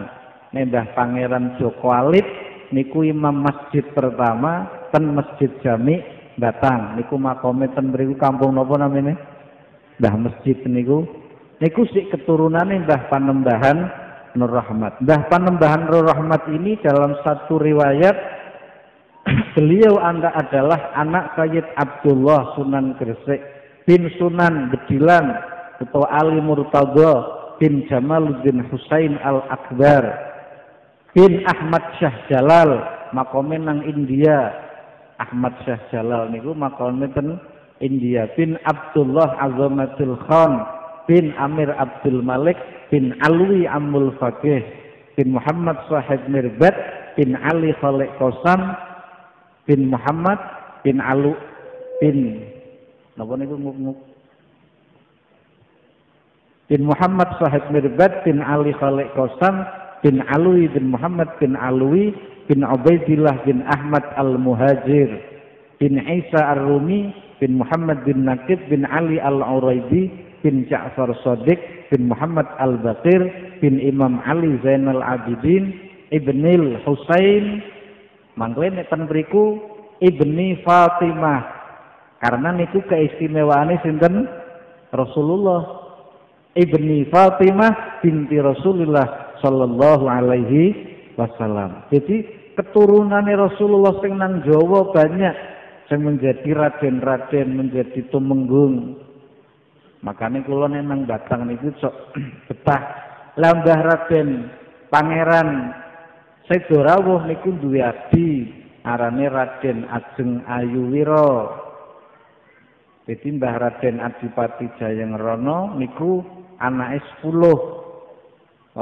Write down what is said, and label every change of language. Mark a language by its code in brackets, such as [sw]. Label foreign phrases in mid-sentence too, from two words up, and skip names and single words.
[jv] Mbah Pangeran Joko Alit niku imam masjid pertama ten Masjid Jami Batang. Niku makome ten mriku kampung napa namine? Mbah Masjid niku. Niku sik keturunane Mbah Panembahan Nur Rahmat. [id] Mbah Panembahan Nur Rahmat ini dalam satu riwayat beliau adalah anak Sayyid Abdullah Sunan Gresik bin Sunan Gedilan atau Ali Murtadha bin Jamaluddin Husain Al-Akbar bin Ahmad Syah Jalal [jv] makome nang [id] India. [jv] Ahmad Syah Jalal niku makome ten India. Bin Abdullah Azamatul Khan bin Amir Abdul Malik bin Alwi Amul Faqih bin Muhammad Sahib Mirbad bin Ali Khalid Qasam bin Muhammad bin Alu bin napa niku nguk bin Muhammad Sahib Mirbad bin Ali Khalid Qasam bin Alwi bin Muhammad bin Alwi bin Ubaidillah bin Ahmad Al-Muhajir bin Isa Ar-Rumi bin Muhammad bin Nakib bin Ali Al-Uraidi bin Ja'far Shadiq bin Muhammad Al-Baqir bin Imam Ali Zainal Abidin Ibnil Husain mangke nek ten mriku Ibni Fatimah karena niku keistimewaane sinten Rasulullah. [ar] ابن فاطمة بنت رسول الله صلى الله عليه وسلم. [jv] Jadi keturunane Rasulullah sing nang Jawa banyak sing [id] menjadi raden-raden, menjadi tumenggung. [jv] Makanya kula nang Batang niku sok betah. Lambah Raden Pangeran Sedorawuh niku duwe adi arane Raden Ajeng Ayuwira. Jadi Mbah Raden Adipati Jayangrana niku anake 10.